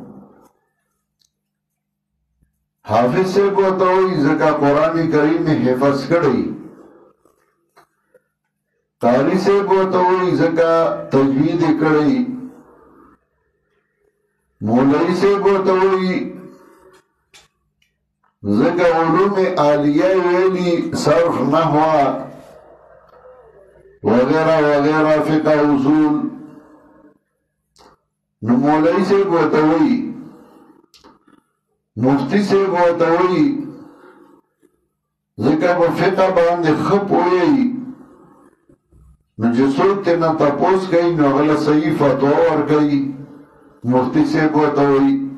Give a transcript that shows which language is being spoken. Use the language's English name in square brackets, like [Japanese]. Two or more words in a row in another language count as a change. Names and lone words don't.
[Pashto] حافظ صاحب ورته وایي ځکه قرآن کریم حفظ کړی، قاری صاحب ورته وایي ځکه تجوید کړی، مولوي صاحب ورته وایي ځکه علوم عالیه ویلي، [Urdu] صرف، نحو وغیرہ وغیرہ، فقہ، اصول. [Pashto] نو مولوی صاحب ورته وایي، مفتی صاحب ورته وایي ځکه په فقہ باندې ښه پوهیږي. نو چې څوک ترنه تپوس کوي نو هغه له صحیح فتوا ورکوي، مفتی صاحب ورته وایي.